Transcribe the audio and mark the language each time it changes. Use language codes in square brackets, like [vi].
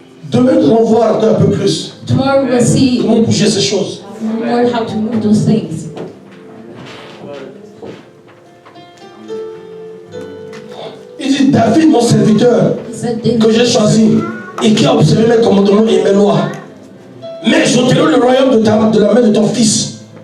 [fr] Demain, nous allons voir un peu plus [en] Tomorrow we'll see [fr] comment bouger ces choses. [en] more how to move those things. [fr] Il dit, David, mon serviteur, [en] He said, David, [fr] que j'ai choisi et qui a observé mes commandements et mes lois. Mais j'ôterai le royaume de la main de ton fils.